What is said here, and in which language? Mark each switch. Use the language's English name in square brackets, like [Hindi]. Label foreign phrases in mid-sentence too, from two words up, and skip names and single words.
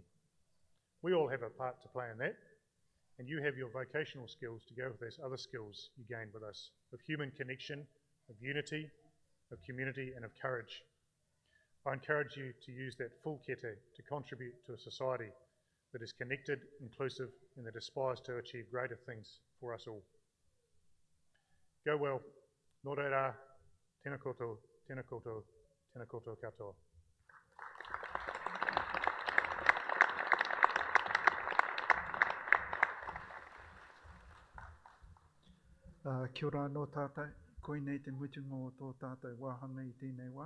[English] We all have a part to play in that, and you have your vocational skills to go with those other skills you gained with us, of human connection, of unity, of community, and of courage. I encourage you to use that full kete to contribute to a society that is connected, inclusive, and that aspires to achieve greater things for us all. Go well. [Māori] Nō reira, tēnā koutou, tēnā koutou, tēnā koutou katoa. Kia ora anō tātai, koinei te mutunga o tō tātai wāhanga I tēnei wā.